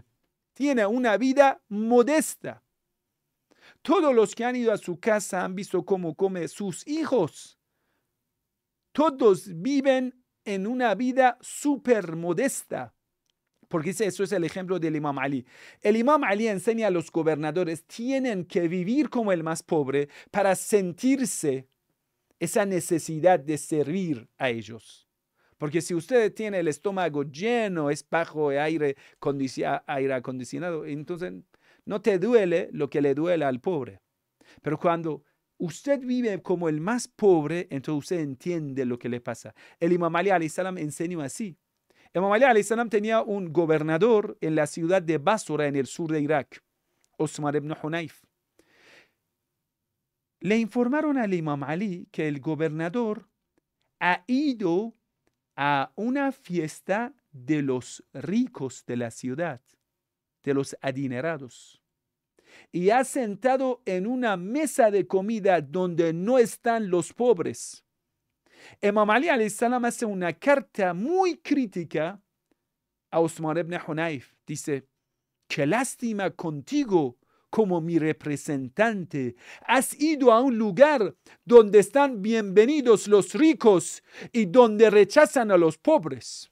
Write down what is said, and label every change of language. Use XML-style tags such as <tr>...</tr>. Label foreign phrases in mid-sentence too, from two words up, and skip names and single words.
<es>Tiene una vida modesta. Todos los que han ido a su casa han visto cómo come sus hijos. Todos viven en una vida súper modesta. Porque eso es el ejemplo del imam Ali. El imam Ali enseña a los gobernadores, tienen que vivir como el más pobre para sentirse esa necesidad de servir a ellos. Porque si usted tiene el estómago lleno, es bajo aire acondicionado, entonces no te duele lo que le duele al pobre. Pero cuando usted vive como el más pobre, entonces usted entiende lo que le pasa. El Imam Ali</es> <ar>alayhi salam</ar> <es>enseñó así. El Imam Ali</es> <ar>alayhi salam</ar> <es>tenía un gobernador en la ciudad de Basra, en el sur de Irak, Osman ibn Hunayf. Le informaron al Imam Ali que el gobernador ha ido a una fiesta de los ricos de la ciudad, de los adinerados, y ha sentado en una mesa de comida donde no están los pobres. Imam Ali</es> <ar>alayhi salam</ar> <es>hace una carta muy crítica a Osman ibn Hunayf. Dice: qué lástima contigo como mi representante. Has ido a un lugar donde están bienvenidos los ricos y donde rechazan a los pobres.</es>